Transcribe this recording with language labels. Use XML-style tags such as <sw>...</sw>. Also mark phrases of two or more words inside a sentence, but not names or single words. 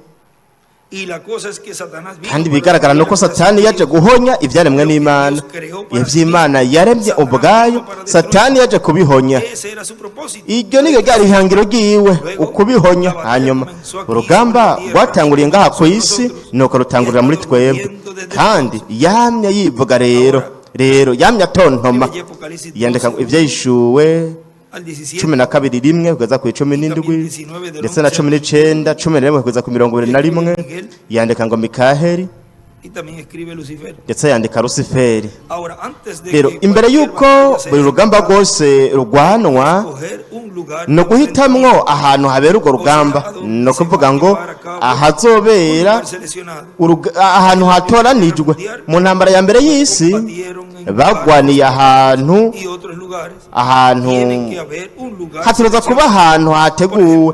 <rn>kandi bigaragara nuko Satani yaje guhonya ibyaremwe n'Imana ivy'Imana yaremye ubwayo Satani yaje kubihonya iryo ni gari ihangiro giwe ukubihonya hanyuma urugamba rwatanguriye ngaha ku isi nuko rutangurira muri twebwe kandi yamye yivuga rero yamye atontoma yandika ivyishuwe 12 kugeza ku 17 ndetse na 19 11 kugeza ku 21 yandika ngo Mikaheli</rn> <es>Y también escribe Lucifer.</es> <rn>ndetse yandika Lusiferi.</rn> <es>Ahora, antes de</es> <rn>rero</rn> <es>que</es> <rn>imbere</rn> <es>cualquier</es> <rn>y'uko</rn> <es>batalla se</es> <rn>buri rugamba rwose rurwanwa</rn> <es>escoger un lugar</es> <rn>ni uguhitamwo ahantu habera urwo rugamba, ni ukuvuga ngo ahazobera ahantu hatoranijwe. Mu ntambara ya mbere y'isi bagwaniye ahantu hategerezwa kuba ahantu hateguwe.</rn>